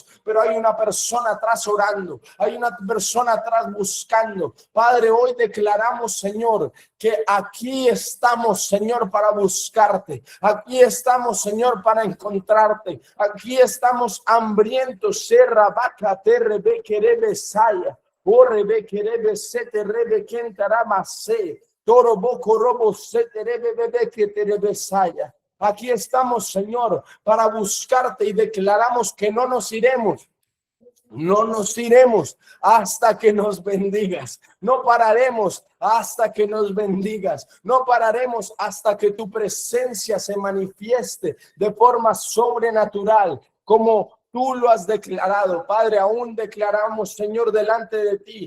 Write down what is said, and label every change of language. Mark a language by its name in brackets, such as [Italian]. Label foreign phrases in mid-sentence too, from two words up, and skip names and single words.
[Spanish] Pero hay una persona atrás orando. Hay una persona atrás buscando. Padre, hoy declaramos, Señor, que aquí estamos, Señor, para buscarte. Aquí estamos, Señor, para encontrarte. Aquí estamos hambrientos. Serra vaca terrebe querebe saya. Orebe querebe sete rebe quentaramase. Toro boco robo sete rebe bebe que terebe saya. Aquí estamos, Señor, para buscarte y declaramos que no nos iremos. No nos iremos hasta que nos bendigas. No pararemos hasta que nos bendigas. No pararemos hasta que tu presencia se manifieste de forma sobrenatural, como Tú lo has declarado, Padre, aún declaramos, Señor, delante de ti.